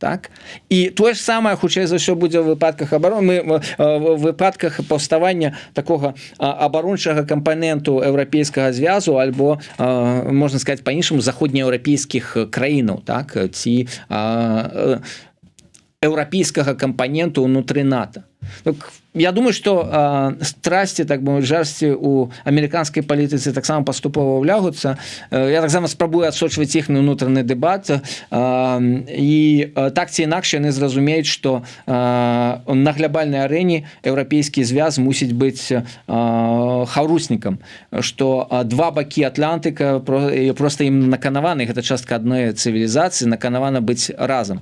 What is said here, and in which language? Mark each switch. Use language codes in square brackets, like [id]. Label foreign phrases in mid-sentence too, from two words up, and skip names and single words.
[be] так і тое ж самае хутчэй за ўсё будзе ў выпадках абароны в выпадках паўставання такога абарончага кампаненту еўрапейскага звязу альбо можна сказаць па-іншаму заходнееўрапейскіх краінаў, так ці еўрапейскага кампаненту ўнутры НАТО. [ru] Я думаю, что страсти, [be] так бы жарсці у амерыканскай палітыцы таксама паступова ўлягуцца. Я таксама спрабую адсочваць іх на ўнутраны дэбат і так ці інакш яны зразумеюць, што на глобальнай арэне еўрапейскі звяз мусіць быць хаўруснікам, што два бакі Атлантыка просто ім наканаваны, гэта частка адной цывілізацыі, наканавана быць разам.